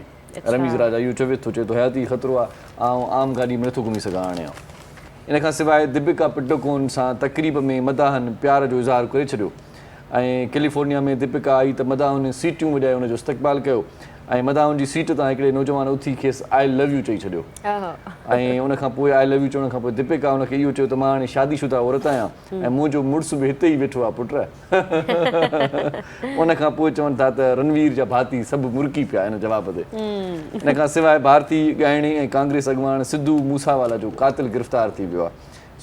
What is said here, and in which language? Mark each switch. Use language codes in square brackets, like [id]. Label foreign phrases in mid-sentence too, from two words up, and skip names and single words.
[sd] रमीज़ राजा इहो चवे थो, चए थो हयाती ख़तरो आहे, ऐं आम गाॾी में नथो घुमी सघां हाणे। इन खां सवाइ दीपिका पडुकोन सां तक़रीब में मदाहन प्यार जो इज़हार करे छॾियो ऐं कैलिफोर्निया में दीपिका आई त मदाहन सीटियूं वॼाए हुनजो इस्तक़बाल कयो ऐं मदाहन जी सीट तां हिकिड़े नौजवान उथी खेसि [en] I love you [sd] चई छॾियो। ऐं उनखां पोइ [en] I love you [sd] चवण खां पोइ दीपिका हुनखे इहो चयो त मां हाणे शादीशुदा औरत आहियां ऐं मुंहिंजो मुड़ुसु बि हिते ई वेठो आहे पुट। उनखां पोइ चवनि था त रणवीर जा भाती सभु मुर्की पिया हिन जवाब ते। इन खां सवाइ भारतीय ॻाइणी ऐं कांग्रेस अॻुवान सिद्धू मूसावाला जो क़ातिल गिरफ़्तार थी वियो आहे।